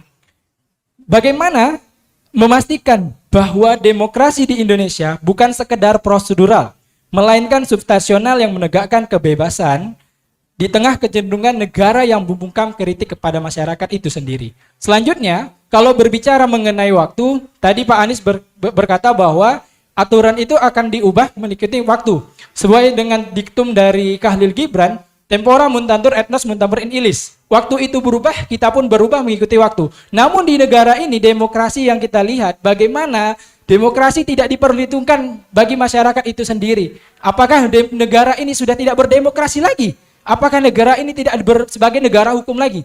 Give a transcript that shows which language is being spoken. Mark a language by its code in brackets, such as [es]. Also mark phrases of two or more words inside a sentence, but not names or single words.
[id] Bagaimana memastikan bahwa demokrasi di Indonesia bukan sekedar prosedural, melainkan substansional yang menegakkan kebebasan di tengah kecenderungan negara yang membungkam kritik kepada masyarakat itu sendiri. Selanjutnya, kalau berbicara mengenai waktu, tadi Pak Anies berkata bahwa aturan itu akan diubah mengikuti waktu. Sesuai dengan diktum dari Khalil Gibran, [la] tempora muntantur etnos muntantur in illis. [id] Waktu itu berubah, kita pun berubah mengikuti waktu. Namun di negara ini, demokrasi yang kita lihat, bagaimana demokrasi tidak diperhitungkan bagi masyarakat itu sendiri. Apakah negara ini sudah tidak berdemokrasi lagi? Apakah negara ini tidak sebagai negara hukum lagi?